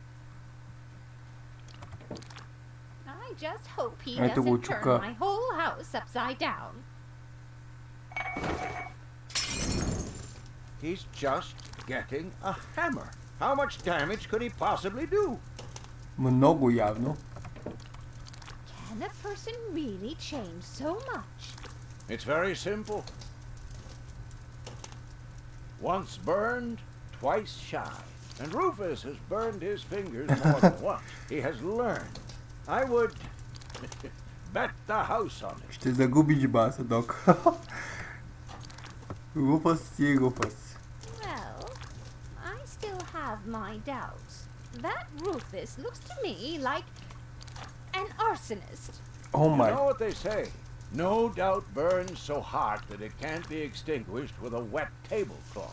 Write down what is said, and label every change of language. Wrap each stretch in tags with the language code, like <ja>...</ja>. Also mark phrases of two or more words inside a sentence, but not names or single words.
<en>I just hope he</en> <bg>Ето го</bg> <en>doesn't turn</en> <bg>чука.</bg> <en>my whole house upside down. He's just getting a hammer. How much damage could he possibly do?</en> <bg>Много явно.</bg> <en>Can a person really change so much? It's very simple. Once burned, twice shy. And Rufus has burned his fingers more than once. He has learned. I would bet the house on it.</en> <bg>Ще загубиш баса, док. Руфъс си е Руфъс.</bg> <en>Well, I still have my doubts. That Rufus looks to me like an arsonist.</en> <bg>О</bg> <en>You</en> <bg>май.</bg> <en>know what they say? No doubt burns so hot that it can't be extinguished with a wet tablecloth.</en>